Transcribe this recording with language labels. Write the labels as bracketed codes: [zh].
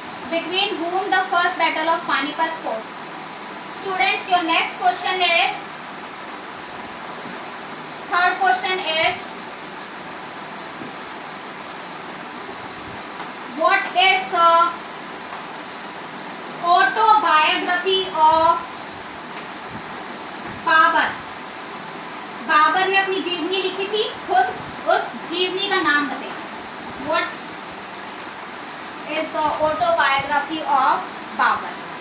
[en] Between whom the first battle of Panipat fought? Students, your next question is, third question is, what is the autobiography of Babur? [hi] Babar ने अपनी जीवनी लिखी थी, खुद उस जीवनी का नाम बताइए. [en] What is the autobiography of Babur?